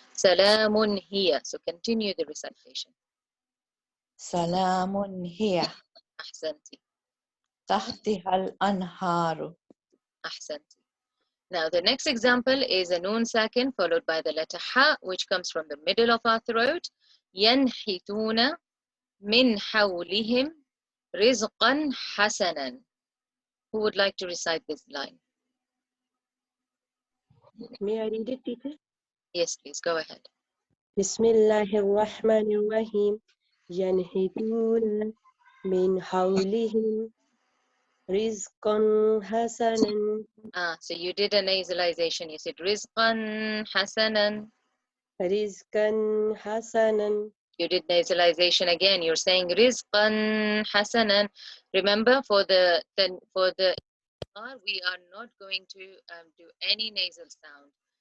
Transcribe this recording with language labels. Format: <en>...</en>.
<ar>Salamun hiya.</ar> <en>So continue the recitation.</en> <ar>Salamun hiya. Ahsanti. تحتها الأنهار. Ahsanti.</ar> <en>Now the next example is a noon sakin followed by the letter ha, which comes from the middle of our throat.</en> <ar>ينحتون من حولهم رزقا حسنا.</ar> <en>Who would like to recite this line? May I read it, teacher? Yes, please, go ahead.</en> <ar>Bismillahirrahmanirrahim. ينحتون من حولهم رزقا حسنا.</ar> <en>So you did a nasalization. You said</en> <ar>rizqan hasanan. رزقا حسنا.</ar> <en>You did nasalization again. You're saying</en> <ar>rizqan hasanan.</ar> <en>Remember, for the we are not going to do any nasal sound.</en>